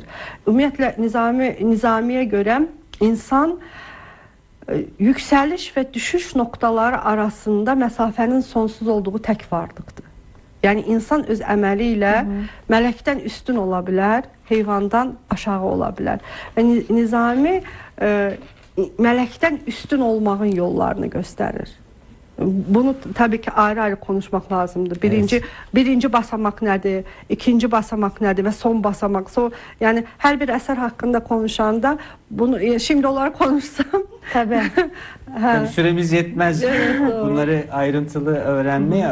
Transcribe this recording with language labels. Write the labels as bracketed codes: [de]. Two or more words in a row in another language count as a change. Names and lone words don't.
[az] Ümumiyyətlə Nizamiyə görə insan yüksəliş və düşüş noktaları arasında məsafənin sonsuz olduğu tək varlıqdır. Yəni insan öz əməli ilə mələkdən üstün ola bilər, heyvandan aşağı ola bilər. Və Nizami mələkdən üstün olmağın yollarını göstərir. [tr] Bunu tabii ki ayrı-ayrı konuşmak lazımdır. Birinci basamak nədir, ikinci basamak nədir ve son basamak. Yani her bir eser hakkında konuşanda bunu şimdi olarak konuşsam Tabii. Tabii süremiz yetmez bunları ayrıntılı öğrenmeye.